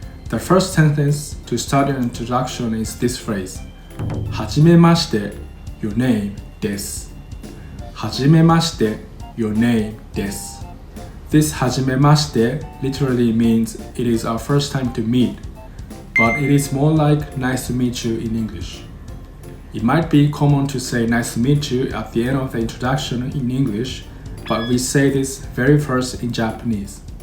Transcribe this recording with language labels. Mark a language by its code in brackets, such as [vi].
[en] The first sentence to start your introduction is this phrase. [ja] はじめまして [en] your name [ja] です。はじめまして your name です。 [en] This はじめまして literally means it is our first time to meet, but it is more like nice to meet you in English. It might be common to say nice to meet you at the end of the introduction in English, but we say this very first in Japanese.